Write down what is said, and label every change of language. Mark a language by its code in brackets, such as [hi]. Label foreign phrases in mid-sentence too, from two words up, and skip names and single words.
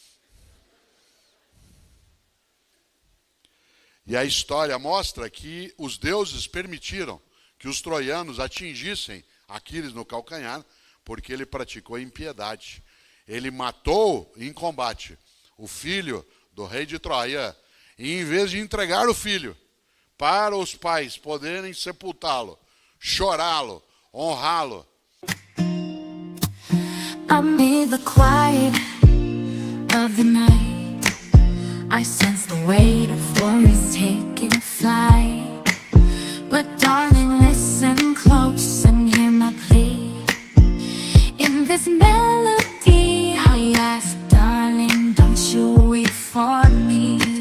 [pt] E a história mostra que os deuses permitiram que os troianos atingissem Aquiles no calcanhar, porque ele praticou impiedade. Ele matou em combate o filho do rei de Troia, e em vez de entregar o filho para os pais poderem sepultá-lo, chorá-lo, honrá-lo. [en] Amid the quiet of the night, I sense the weight of worries taking flight. But darling, listen close and hear my plea. In this melody I ask, darling, don't you weep for me.